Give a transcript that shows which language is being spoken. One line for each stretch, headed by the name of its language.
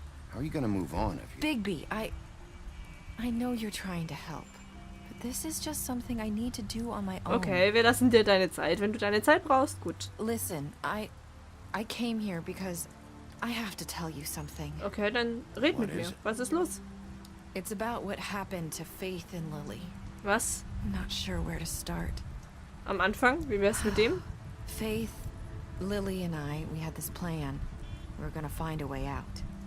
English: How are you gonna move on if you... Bigby, I know you're trying to help. But this is just something I need to do on my own.
German: Okay, wir lassen dir deine Zeit. Wenn du deine Zeit brauchst, gut.
English: Listen, I came here because I have to tell you something.
German: Okay, dann red mit mir. Was ist los?
English: It's about what happened to Faith and Lily.
German: Was?
English: I'm not sure where to start.
German: Am Anfang? Wie wär's mit dem?
English: Faith, Lily and I, we had this plan. We were gonna find a way out.